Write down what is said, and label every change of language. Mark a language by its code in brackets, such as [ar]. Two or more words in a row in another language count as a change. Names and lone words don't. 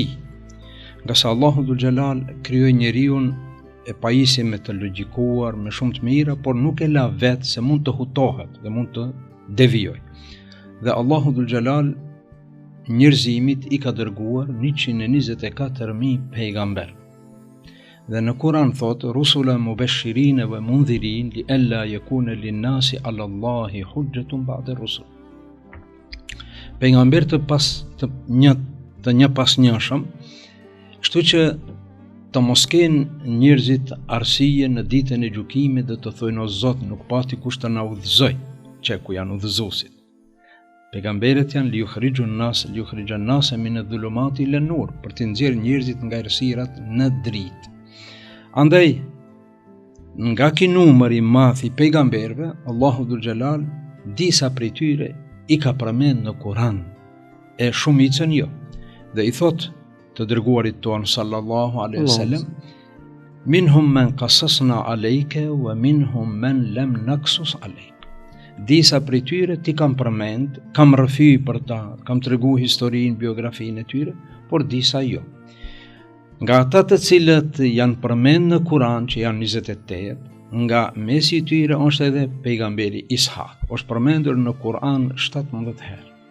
[sq] Nga sa Allahu [ar] ذو الجلال [sq] krijoi njeriu e pajisje me të logjikuar, me shumë të mira, por nuk e la vetë se mund të hutohet dhe mund të devijojë. Dhe Allahu [ar] ذو الجلال [sq] njerëzimit i ka dërguar 124.000 pejgamber. Dhe në Kur'an thotë [ar] رسلا مبشرين ومنذرين لئلا يكون للناس على الله حجة بعد الرسل. [sq] Pejgamber të një pas njëshëm, kështu që të mos kenë njerëzit arsye në ditën e gjykimit dhe të thojnë o Zot, nuk pati kush të na udhëzoj, që ku janë udhëzuesit. Pejgamberët janë [ar] ليخرج الناس من الظلمات إلى النور, [sq] për të nxjerrë njerëzit nga errësirat në dritë. Andaj, nga ky numër i madh i pejgamberëve, Allahu [ar] ذو الجلال [sq] disa prej tyre i ka përmend në Kur'an, e shumicën jo. Dhe i thot të dërguarit ton [ar] صلى الله عليه وسلم منهم من قصصنا عليك ومنهم من لم نقصص عليك. [sq] Disa prej tyre ti kam përmend, kam rrëfy për ta, kam treguar historinë, biografinë e tyre, por disa jo. Nga ata të cilët janë përmend në Kur'an, që janë 28, nga mesi i tyre është edhe pejgamberi Ishak, është përmendur në Kur'an 17 herë.